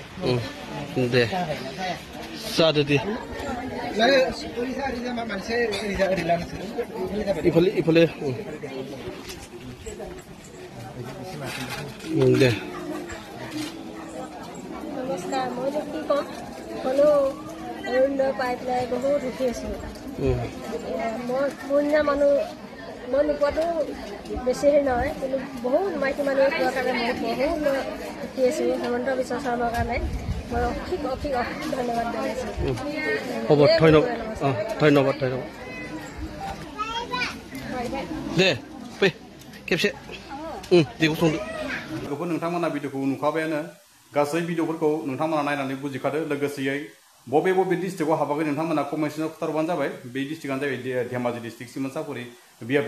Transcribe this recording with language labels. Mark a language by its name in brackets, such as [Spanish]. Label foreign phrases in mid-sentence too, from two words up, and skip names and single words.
[Bodo] दे जादो दे इफाले दे [Assamese] নমস্কাৰ মই কি ক'ম হ'লেও অৰুণোদয় পাই পেলাই বহুত সুখী আছোঁ মোৰ নিচিনা মানুহ মই নোপোৱাটো বেছি হেৰি নহয় কিন্তু বহুত মাইকী মানুহ পোৱাৰ কাৰণে মই বহুত সুখী আছোঁ হেমন্ত বিশ্ব শৰ্মাৰ কাৰণে মই অশেষ ধন্যবাদ জনাইছোঁ হ'ব ধন্যবাদ [Bodo] दे फै खेबसे बेखौ संदो लोगोफोर नोंथांमोना भिडिअखौ नुखाबायानो गासै भिडिअफोरखौ नोंथांमोना नायनानै बुजिखादो लोगोसेयै बबे डिस्ट्रिक्टआव हाबाखै नोंथांमोना कमेन्टआव खोथारबानो जाबाय बे डिस्ट्रिक्टआनो जाबाय धेमाजि डिस्ट्रिक्ट सिमोनसापुरि बियाबनि